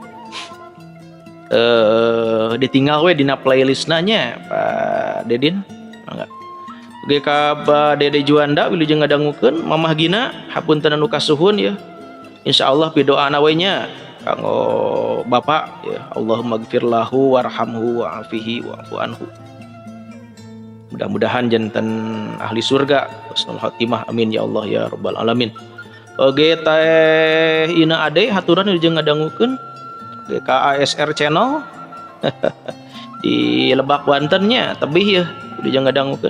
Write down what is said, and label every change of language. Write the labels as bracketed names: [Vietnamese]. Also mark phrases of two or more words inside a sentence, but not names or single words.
[Sundanese] Ditinggal we dina playlist nanya Pak Dedin. Mangga. Oge ka Dede Juanda wilujeng ngadangukeun. Mamah Gina hapunten anu kasuhun ya. Insyaallah pidoana we nya kanggo Bapak ya. [Arabic] اللهم اغفر له وارحمه وعافه واعف عنه. [Sundanese] Mudah-mudahan janten ahli surga [Arabic] حسن الخاتمة آمين يا الله يا رب العالمين. [Sundanese] Oge teh Ina Ade haturan wilujeng ngadangukeun ka ASR channel di Lebak Bantennya tebih ya wilujeng ngadangukeun.